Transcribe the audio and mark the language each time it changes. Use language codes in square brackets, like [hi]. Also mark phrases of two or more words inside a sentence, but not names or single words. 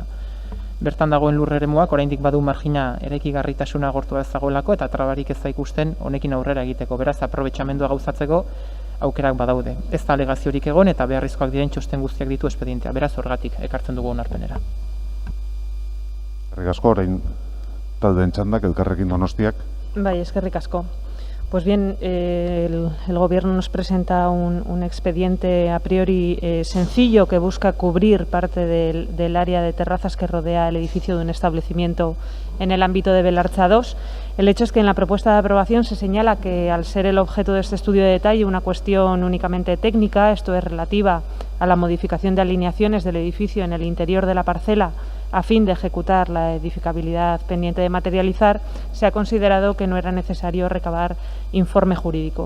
[eu] Bertan dagoen lur eremuak oraindik badu margina eraikigarritasuna agortua ez dagoelako eta trabarik ez da ikusten honekin aurrera egiteko. Beraz, aprobetxamendua gauzatzeko aukerak badaude. Ez da alegaziorik egon eta beharrizkoak diren txosten guztiak ditu espedientea. Beraz, horgatik ekartzen dugu onarpenera. Eskerrik asko, orain taldeen txandak, Elkarrekin Donostiak. Bai, eskerrik asko. [es] Pues bien, el Gobierno nos presenta un expediente a priori sencillo que busca cubrir parte del área de terrazas que rodea el edificio de un establecimiento en el ámbito de Belartza 2. El hecho es que en la propuesta de aprobación se señala que, al ser el objeto de este estudio de detalle una cuestión únicamente técnica, esto es relativa a la modificación de alineaciones del edificio en el interior de la parcela a fin de ejecutar la edificabilidad pendiente de materializar, se ha considerado que no era necesario recabar informe jurídico.